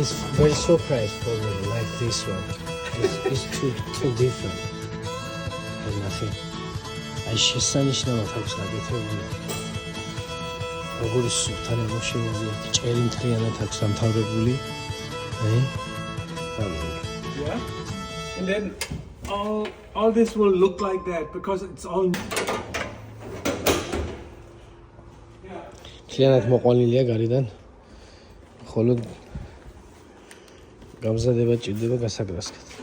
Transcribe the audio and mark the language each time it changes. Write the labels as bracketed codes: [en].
[en] It's very surprised for me, like this one. It's too different. There's nothing. [ka] I შესანიშნავად აქვს გაკეთებული. როგორი სუფთად ამოშენებულია, ჭერი მთლიანად აქვს დამთავრებული. [en] Yeah. And then all this will look like that because it's all. [ka] მთლიანად მოყვანილია გარედან. ხოლო გამზადება ჭირდება გასაგრასკად.